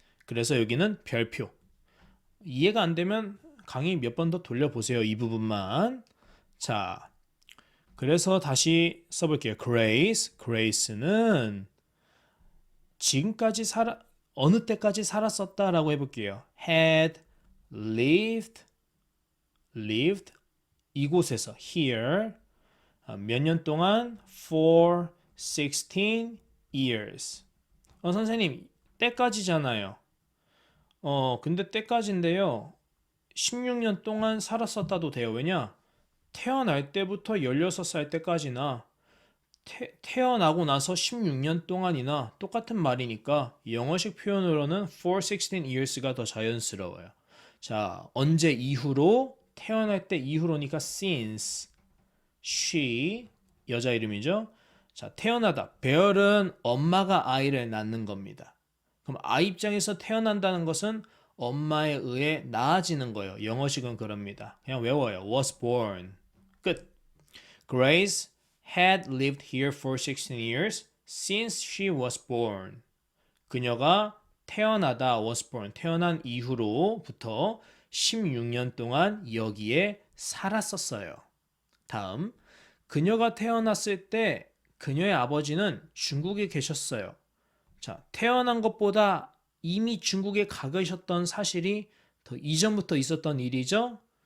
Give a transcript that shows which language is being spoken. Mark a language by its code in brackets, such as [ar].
[ko] 그래서 여기는 별표. 이해가 안 되면 강의 몇 번 더 돌려보세요. 이 부분만. 자, 그래서 다시 써볼게요. Grace는 지금까지 어느 때까지 살았었다라고 해볼게요. [en] had lived [ko] 이곳에서 [en] here [ko] 몇 년 동안 [en] for 16 years. [ko] 선생님 때까지잖아요. 근데 때까지인데요. 16년 동안 살았었다도 돼요. 왜냐? 태어날 때부터 16살 때까지나 태어나고 나서 16년 동안이나 똑같은 말이니까 영어식 표현으로는 [en] for 16 years [ko] 가 더 자연스러워요. 자, 언제 이후로? 태어날 때 이후로니까 [en] since she [ko] 여자 이름이죠. 자, 태어나다. bear은 엄마가 아이를 낳는 겁니다. 그럼 아이 입장에서 태어난다는 것은 엄마에 의해 낳아지는 거예요. 영어식은 그럽니다. 그냥 외워요. [en] was born. [ko] 끝. [en] Grace had lived here for 16 years since she was born. [ko] 그녀가 태어나다 [en] was born. [ko] 태어난 이후로부터 16년 동안 여기에 살았었어요. 다음. 그녀가 태어났을 때 그녀의 아버지는 중국에 계셨어요. 자, 태어난 것보다 이미 중국에 가 계셨던 사실이 더 이전부터 있었던 일이죠.